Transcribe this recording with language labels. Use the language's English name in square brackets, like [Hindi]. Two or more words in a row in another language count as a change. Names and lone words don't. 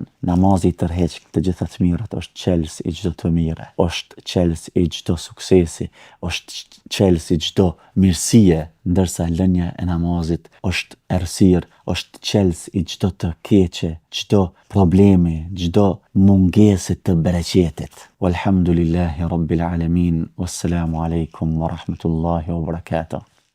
[Albanian] Namazi tërheq të gjitha të mirat, është qelës i çdo të mire, është qelës i çdo suksesi, është qelës i çdo mirësie, ndërsa lënia e namazit është errësirë, është qelës i çdo të keqe, çdo problemi, çdo mungese të bereqetit. [Arabic] والحمد لله رب العالمين. والسلام عليكم ورحمة الله وبركاته.